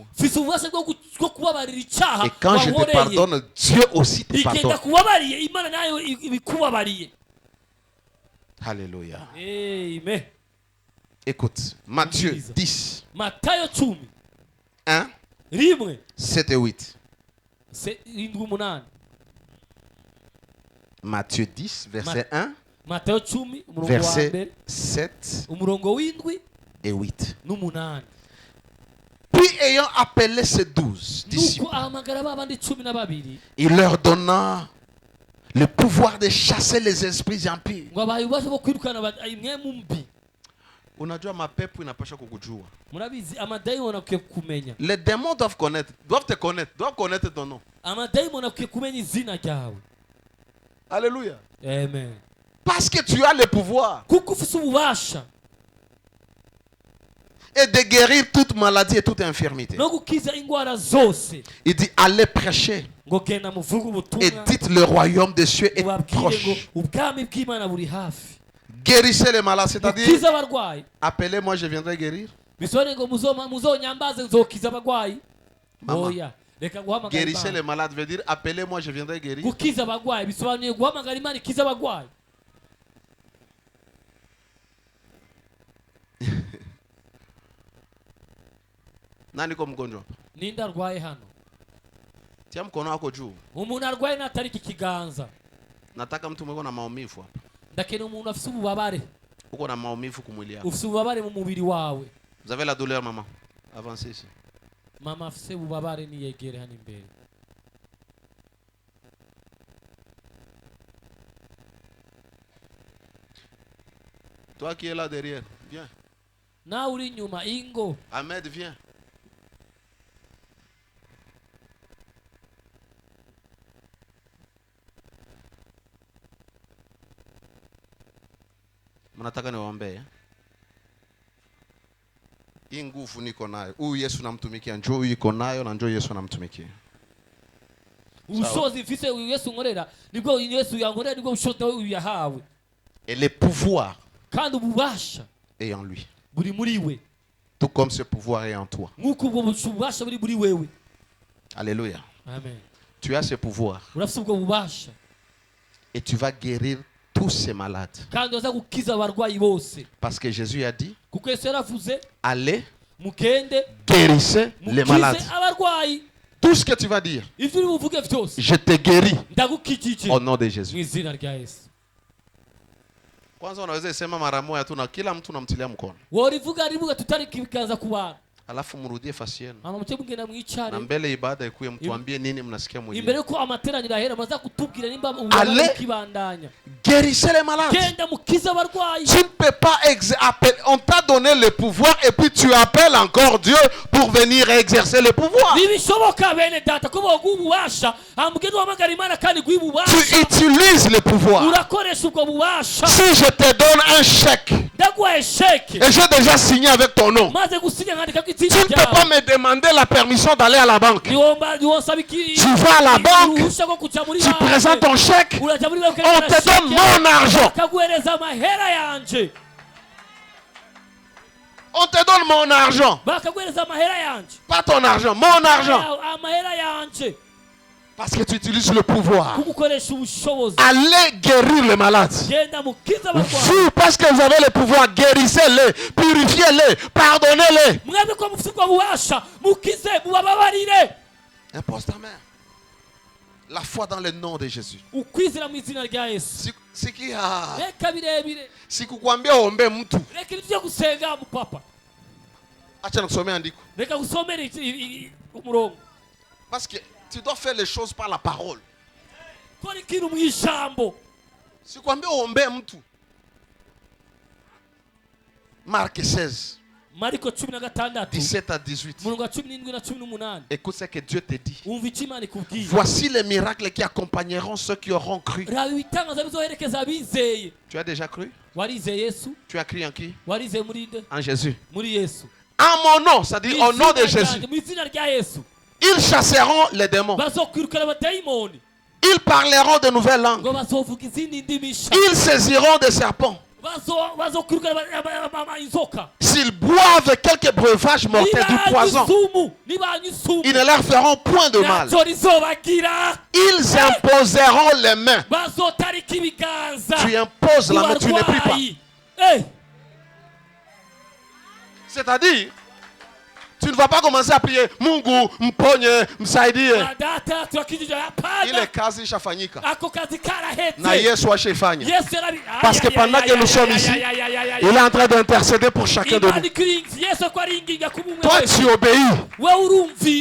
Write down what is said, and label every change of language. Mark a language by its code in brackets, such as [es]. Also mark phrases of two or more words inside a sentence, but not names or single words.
[rn] mfise ububasha bwo kubabarira icyaha [fr] Et quand je te [rn] wankoreye. [fr] pardonne, Dieu aussi te [rn] igenda [fr] pardonne. [rn] kubabariye Imana nayo ibikubabariye. Alléluia. Amen. [fr] Écoute, Matthieu Lisa. 10, [rn] Matayo 10 1, rimwe [fr] 7 et 8. [rn] indwi umunani. [fr] Matthieu 10, verset 1, [rn] Matayo 10 umurongo wa [fr] verset [rn] mbere 7 umurongo w'indwi [fr] et 8. [rn] n'umunani. [fr] Puis ayant appelé ses 12 disciples, [rn] nuko ahamagara ba bandi 12 [fr] il leur donna le pouvoir de chasser les esprits impurs. [rn] ngo abaye ubasha bwo kwirukana imwe mu mbi. [sw] Unajua mapepo inapasha kukujua. [rn] murabizi amadayimoni akwiye kumenya. [fr] Les démons doivent te connaître, doivent connaître ton nom. [rn] amadayimoni akwiye kumenya izina ryawe. Alléluia. Amen. [fr] Parce que tu as le pouvoir [rn] kuko ufise ububasha [fr] et de guérir toute maladie et toute infirmité. [rn] no gukiza ingwara zose. [fr] Il dit allez prêcher [rn] ngo genda muvuge [fr] et [rn] ubutumwa [fr] dites le royaume des cieux est [rn] ubabwire ngo [fr] proche. [rn] ubwami bw'Imana buri hafi. [fr] Guérissez les malades, c'est-à-dire [rn] mukiza abarwayi. [fr] appelez-moi, je viendrai guérir. [rn] bisone ngo muzonyambaze nzokiza abarwayi. Mama. oya reka guhamagara [fr] Guérissez les [rn] Imana. [fr] malades veut dire appelez-moi, je viendrai guérir. [rn] gukiza abarwayi bisobanuye guhamagara Imana ikiza abarwayi. [sw] Nani ko mgonjwa? [rn] ninde arwaye hano? [sw] Tia mkono wako juu. [rn] umuntu arwaye natariki ikiganza. [sw] Nataka mtu mweko na maumivu hapa. [rn] ndakeneye umuntu afise ububabare. [sw] Uko na maumivu kumwili yako. [rn] ufise ububabare mu mubiri wawe. [fr] Vous avez la douleur, maman? Avancez ici. [rn] mama afise ububabare niyegere hano imbere. [fr] Toi qui es là derrière, viens. [rn] nawe uri inyuma ingo. [fr] Ahmed, viens. [sw] Mnataka niwaombee? Hii nguvu niko nayo. Huyu Yesu namtumikia, njoo huyu iko nayo na njoo Yesu namtumikia. [rn] ubushobozi mfise uyu Yesu nkorera nibwo Yesu yankorera nibwo bushobozi nawe uyu yahawe. [fr] Et le pouvoir [rn] kandi ububasha [fr] est en lui. [rn] buri muri we [fr] Tout comme ce pouvoir est en toi. [rn] nk'uko ubwo bubasha buri muri wewe. Alléluia. amen. [fr] Tu as ce pouvoir [rn] urafise ubwo bubasha [fr] et tu vas guérir tous ces malades. [rn] kandi waza gukiza abarwayi bose. [fr] Parce que Jésus a dit, [rn] kuko Yesu yaravuze [fr] allez, [rn] mugende [fr] guérissez les malades. [rn] mukize abarwayi. [fr] Tout ce que tu vas dire, [rn] ivyo uri buvuge vyose [fr] je te guéris [rn] ndagukijije [fr] au nom de [rn] mu [fr] Jésus. [rn] izina rya Yesu. [sw] Kwanza unaweza sema mara moja tu na kila mtu namtilia mkono. [rn] worivuga rivuga tutariki ibiganza ku bantu. [sw] Alafu mrudie fasi yenu. [rn] hama muce mugenda mwicare. [sw] Na mbele ibada ikuye mtuambie nini mnasikia mwili. [rn] imbere yuko amateraniro ahera maza kutubwira nimba Ale- ububabare bukibandanya. [fr] Guérissez les malades. [rn] genda mukize abarwayi. [fr] Tu ne peux pas on t'a donné le pouvoir et puis tu appelles encore Dieu pour venir exercer le pouvoir. [rn] ntibishoboka bene data ko boguha ububasha amugende uhamagara Imana kandi guha [fr] Tu [rn] ububasha [fr] utilises le pouvoir. [rn] urakoresha ubwo bubasha. [fr] Si je te donne un chèque [rn] ndaguhaye sheke [fr] et j'ai déjà signé avec ton nom, [rn] maze gusinya nkandika ko [fr] tu [rn] itsinda [fr] ne peux pas [rn] ryawe [fr] me demander la permission d'aller à la banque. [rn] niwonsaba [fr] Tu vas à la banque, [rn] uruhushya rwo kuja muri [fr] tu présentes ton chèque, [rn] uraja muri banki [fr] on te donne mon argent. [rn] bakaguhereza amahera yanje. [fr] On te donne mon argent. [rn] bakaguhereza amahera yanje. [fr] Pas ton argent, mon argent. [rn] amahera yanje. [fr] Parce que tu utilises le pouvoir. [rn] kugukoresha ubushobozi. [fr] Allez guérir les malades. [rn] Genda mukize abarwayi. [fr] Vous, parce que vous avez le pouvoir, guérissez-les, purifiez-les, pardonnez-les. [rn] mwebwe ko mufite ubwo bubasha mukize mubababarire. [fr] Impose ta main. La foi dans le nom de Jésus. [rn] ukwizera mu izina rya Yesu. Reka birebire. [sw] Sikukwambia ombe mtu. [rn] Reka ibyo gusenga mupapa. [sw] Acha nikusomea andiko. [rn] Reka gusomera umurongo. [fr] Parce que tu dois faire les choses par la parole. [rn] Kora ikintu mu ijambo. [sw] Sikukwambia ombe mtu. [fr] Marc 16. [rn] Mariko 16. [fr] 17 à 18. [rn] Murongo 17 na 18. [fr] Écoute ce que Dieu te dit. [rn] Umva icyo Imana ikubwiye. [fr] Voici les miracles qui accompagneront ceux qui auront cru. [rn] Raba ibitangaza bizoherekeza abizeye. [fr] Tu as déjà cru? [rn] Warizeye Yesu? [fr] Tu as cru en qui? [rn] Warizeye muri nde? [fr] En Jésus. [rn] Muri Yesu. [fr] En mon nom, ça dit au nom de Jésus. [rn] Mu izina rya Yesu. [fr] Ils chasseront les démons. [rn] Bazokwirukana abadayimoni. [fr] Ils parleront de nouvelles langues. [rn] Ngo bazovuga izindi ndimi nshya. [fr] Ils saisiront des serpents. [rn] Bazokwirukana inzoka. [fr] S'ils boivent quelques breuvages mortels du poison, ils ne leur feront point de mal. Ils imposeront les mains. Tu imposes la main, tu ne pries pas. C'est-à-dire, tu ne vas pas commencer à prier [sw] Mungu, mponye, msaidie. Ile kazi ishafanyika. Na Yesu ashafanya. [fr] Parce que pendant que nous sommes ici, il est en train d'intercéder pour chacun de nous. Toi, tu obéis.